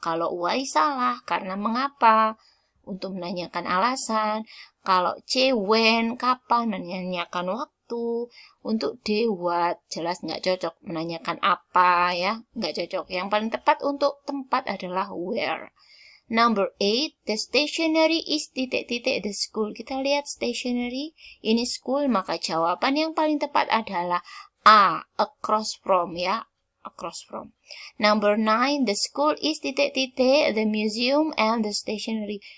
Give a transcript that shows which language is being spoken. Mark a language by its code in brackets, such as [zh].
[id] Kalau why salah, karena mengapa, untuk menanyakan alasan. Kalau C, when, kapan, menanyakan waktu. Untuk D, what, jelas nggak cocok, menanyakan apa, ya, nggak cocok. Yang paling tepat untuk tempat adalah where. [en] Number 8, the stationery is ... the school. [id] Kita lihat stationery, ini school, maka jawaban yang paling tepat adalah A, across from ya. [en] Across from. Number 9, the school is ... the museum and the stationery.